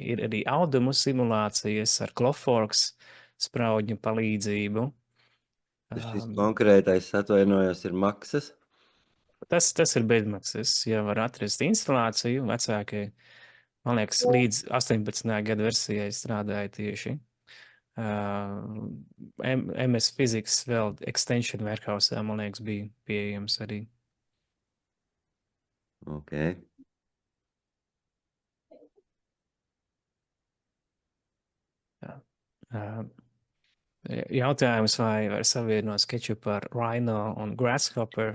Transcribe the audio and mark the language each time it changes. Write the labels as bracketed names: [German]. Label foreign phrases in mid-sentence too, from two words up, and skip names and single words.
[Latvian] Ir arī audumu simulācijas ar Clockworks sprauģu palīdzību. Šis konkrētais, atvainojos, ir maksas? Tas ir bezmaksas. Ja var atrast instalāciju vecākai, man liekas, līdz 18. gada versijai strādāja tieši. MS Physics vēl extension warehouse, man liekas, bija pieejams arī. Okay. Jautājums, vai var savienot SketchUp ar Rhino un Grasshopper.